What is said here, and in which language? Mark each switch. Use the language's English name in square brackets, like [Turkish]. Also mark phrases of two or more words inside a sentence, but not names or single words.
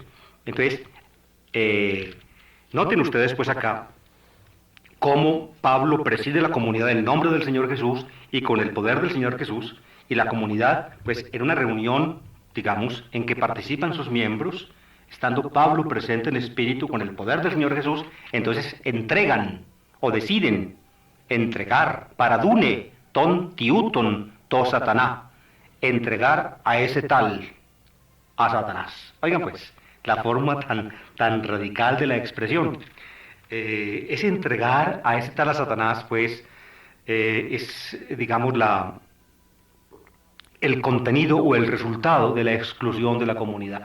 [Spanish] Entonces, noten ustedes pues acá cómo Pablo preside la comunidad en nombre del Señor Jesús y con el poder del Señor Jesús, y la comunidad, pues en una reunión, digamos, en que participan sus miembros, estando Pablo presente en espíritu con el poder del Señor Jesús, entonces entregan o deciden entregar, [Greek] παραδοῦναι, τὸν τοιοῦτον, τῷ Σατανᾷ, [Spanish] entregar a ese tal, a Satanás. Oigan pues, la forma tan radical de la expresión. Es entregar a ese tal a Satanás, pues, es, digamos, el contenido o el resultado de la exclusión de la comunidad.